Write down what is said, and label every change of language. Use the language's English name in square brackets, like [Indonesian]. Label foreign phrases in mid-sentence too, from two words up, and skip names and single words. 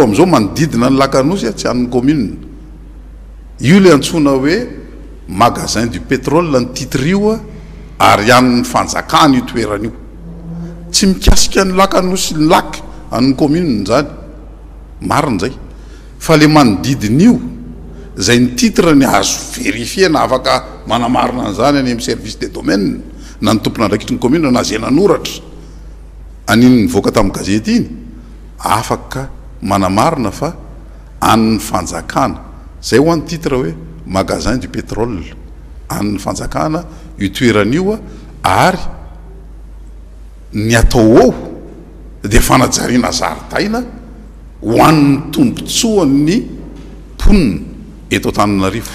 [Malagasy] am'izao manodidina ny Lakanosy tsy an'ny commune io le antsona hoe [French] magasin du pétrole [Malagasy] ny titre io ary an'ny fanjakana io toeran'io tsy mikasika ny Lakanosy ny lac an'ny commune zany marina zay fa le manodidina io zay ny titre ny azo vérifier na afaka manamarina an'izany any amin'ny [French] service des domaines [Malagasy] na ny tompona andraikitry ny commune na zay nanoratra aniny nivoaka tamin'ny gazety iny afaka manamarina fa an'ny fanjakana zay ho an'ny titre hoe [French] magasin du pétrole [Malagasy] an'ny fanjakana io toeran'io ary ny atao ao de fanajariana zaridaina ho an'ny tombotsoan'ny ponina eto Antananarivo.